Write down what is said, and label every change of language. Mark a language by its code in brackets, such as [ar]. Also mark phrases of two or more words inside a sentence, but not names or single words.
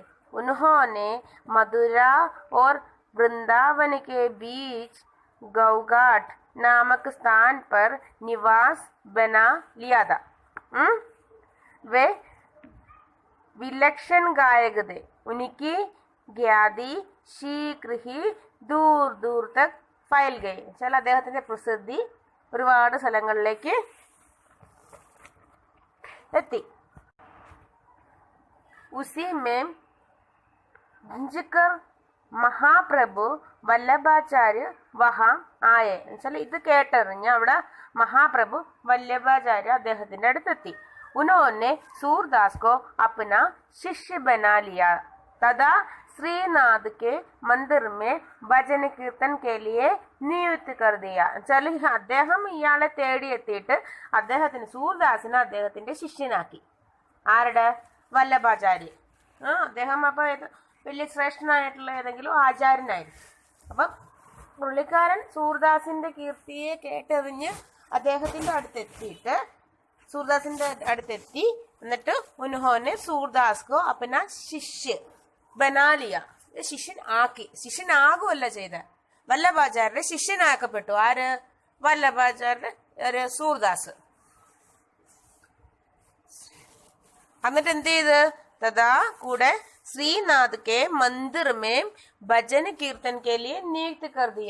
[hi] उन्होंने मथुरा और वृंदावन के बीच गौघाट नामक स्थान पर निवास बना लिया था। वे विलक्षण गायक थे। उनकी ख्याति शीघ्र ही दूर दूर तक फैल गई [ml] വെച്ചാൽ അദ്ദേഹത്തിന്റെ പ്രസിദ്ധി ഒരുപാട് സ്ഥലങ്ങളിലേക്ക് എത്തി. [hi] उसी में भंजकर महाप्रभु वल्लभाचार्य वहाँ आए [ml] എന്നുവെച്ചാൽ ഇത് കേട്ടറിഞ്ഞ് അവിടെ മഹാപ്രഭു വല്ലഭാചാര്യ അദ്ദേഹത്തിന്റെ അടുത്തെത്തി. [hi] उन्होंने सूरदास को अपना शिष्य बना लिया तथा श्रीनाथ के मंदिर में भजन कीर्तन के लिए नियुक्त कर दिया. [ml] വെച്ചാൽ അദ്ദേഹം ഇയാളെ തേടിയെത്തിയിട്ട് അദ്ദേഹത്തിന് സൂർദാസിനെ അദ്ദേഹത്തിന്റെ ശിഷ്യനാക്കി. ആരുടെ? വല്ലഭാചാര്യ. അദ്ദേഹം അപ്പൊ വലിയ ശ്രേഷ്ഠനായിട്ടുള്ള ഏതെങ്കിലും ആചാര്യനായിരുന്നു. അപ്പം പുള്ളിക്കാരൻ സൂർദാസിന്റെ കീർത്തിയെ കേട്ടറിഞ്ഞ് അദ്ദേഹത്തിന്റെ അടുത്തെത്തിയിട്ട് सूरदासिന്റെ അടുത്തെത്തി. എന്നിട്ട് [hi] उन्होंने सूरदास को अपना शिष्य बना लिया. [ml] ശിഷ്യനാക്കി. ശിഷ്യനാകുമല്ല ചെയ്ത, വല്ലഭാചാര്യരുടെ ശിഷ്യനാക്കപ്പെട്ടു. ആര്? വല്ലഭാചാര്യരുടെ സൂർദാസ്. എന്നിട്ട് എന്ത് ചെയ്ത്? [hi] തഥാ കൂടെ श्रीनाथ के मंदिर में भजन कीर्तन के लिए नियुक्त कर दिया.